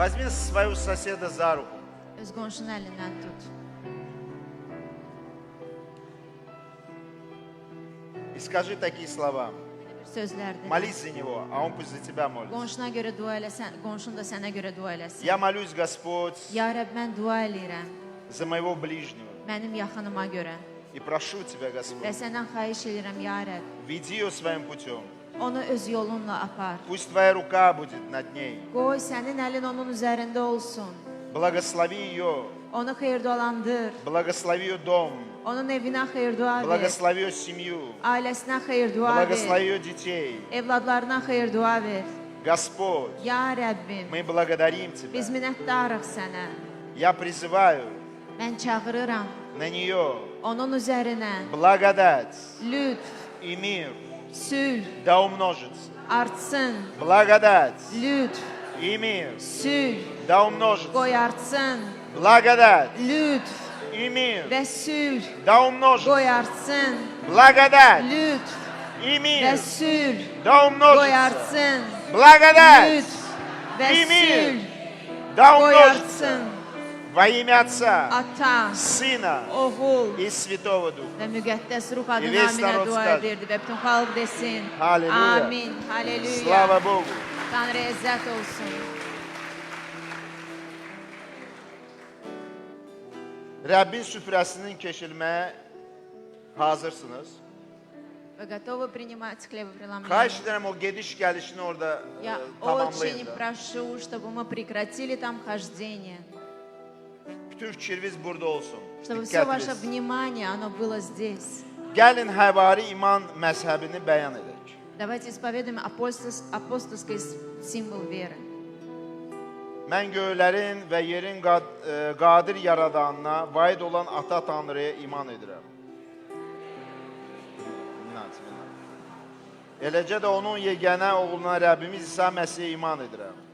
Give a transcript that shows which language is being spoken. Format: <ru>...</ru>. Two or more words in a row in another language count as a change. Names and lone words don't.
<ru>своего соседа за руку.</ru> <az>Öz qonşunun əlindən tut.</az> <ru>И скажи такие слова.</ru> <az>Belə bir sözlər de.</az> <ru>Молись за него, а он пусть за тебя молится.</ru> <az>Qonşuna görə dua eləsən, qonşun da sənə görə dua eləsin.</az> <ru>Я молюсь, Господь,</ru> <az>Ya Rəbb, mən dua eləyirəm</az> <ru>за моего ближнего.</ru> <az>mənim yaxınıma görə</az> <ru>И прошу тебя,</ru> <az>və</az> <ru>Господь,</ru> <az>səndən xahiş edirəm, ya Rəbb,</az> <ru>веди ее своим путем.</ru> <az>onu öz yolunla apar.</az> <ru>Пусть твоя рука будет над ней.</ru> <az>Qoy sənin əlin onun üzərində olsun.</az> <ru>Благослови ее,</ru> <az>Onu xeyir-dualandır.</az> <ru>благослови ее дом,</ru> <az>Onun evinə xeyir-dua ver.</az> <ru>благослови ее семью,</ru> <az>Ailəsinə xeyir-dua</az> <ru>благослови</ru> <az>ver.</az> <ru>ее детей.</ru> <az>Evladlarına xeyir-dua ver.</az> <ru>Господь,</ru> <az>Ya Rəbbim,</az> <ru>мы благодарим</ru> <az>biz</az> <ru>тебя.</ru> <az>minnətdarıq sənə.</az> <ru>Я призываю</ru> <az>Mən çağırıram</az> <ru>на нее</ru> <az>onun üzərinə</az> <ru>благодать</ru> <az>lütf,</az> <ru>и мир</ru> <az>sülh</az> <ru>да умножится.</ru> <az>artsın.</az> <ru>Благодать</ru> <az>Lütf,</az> <ru>и мир</ru> <az>sülh</az> <ru>да умножится.</ru> <az>qoy artsın.</az> <ru>Благодать</ru> <az>Lütf</az> <ru>и мир</ru> <az>və sülh</az> <ru>да умножится.</ru> <az>qoy artsın.</az> <ru>Благодать</ru> <az>Lütf</az> <ru>и</ru> <az>və</az> <ru>мир</ru> <az>sülh</az> <ru>да</ru> <az>qoy</az> <ru>умножится.</ru> <az>artsın.</az> <ru>Благодать</ru> <az>Lütf və</az> <ru>и мир</ru> <az>sülh</az> <ru>да</ru> <az>qoy</az> <ru>умножится.</ru> <az>artsın.</az> <ru>Во имя Отца,</ru> <az>Ata,</az> <ru>Сына</ru> <az>oğul</az> <ru>и Святого Духа.</ru> <az>və müqəddəs ruh adı Eves naminə</az> <ru>narod</ru> <az>dua</az> <ru>skaz.</ru> <az>edirdi və bütün xalq desin. Halleluja. Amin. Halleluya.</az> <ru>Слава Богу.</ru> <az>Tanrı izzət olsun. Rəbbin süfrəsinin keçilməyə hazırsınız.</az> <ru>Вы готовы принимать хлебопреломление?</ru> <az>Xahiş edirəm o gediş gəlişini orada</az> <ru>Я</ru> <az>tamamlayın</az> <ru>очень</ru> <az>da.</az> <ru>прошу, чтобы мы прекратили там хождение,</ru> <az>Bütün fikriniz burada olsun.</az> <ru>чтобы все ваше</ru> <az>Diqqətiniz.</az> <ru>внимание, оно было здесь.</ru> <az>Gəlin həvari iman məzhəbini bəyan edək.</az> <ru>Давайте исповедуем апостольский символ веры.</ru> <az>Mən göylərin və yerin qadir yaradanına, vaid olan Ata Tanrıya iman edirəm. Eləcə də onun yeganə oğluna Rəbbimiz İsa Məsihə iman edirəm.</az>